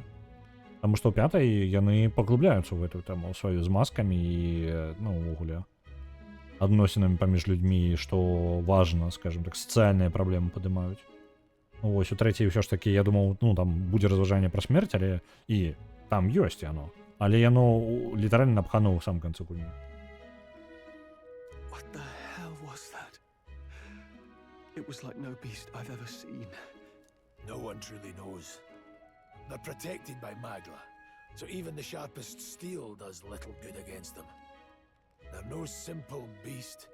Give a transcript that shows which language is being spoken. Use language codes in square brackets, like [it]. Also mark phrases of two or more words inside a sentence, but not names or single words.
[be] Таму што ў пятай яны паглубляюцца ў гэтую тэму сваю з маскамі і, ну, увогуле адносінамі паміж людзьмі, што важна, скажем так, сацыяльныя праблемы падымаюць. Вось, у трэцяй ўсё ж такі, я думаў, ну, там будзе разважанне пра смерць, але і там ёсць яно. Але яно літаральна напхано ў самым канцы гульні. [en] What the hell was that? It was like no beast I've ever seen. No one truly knows. They're protected by Magla, so even the sharpest steel does little good against them. They're no simple beast.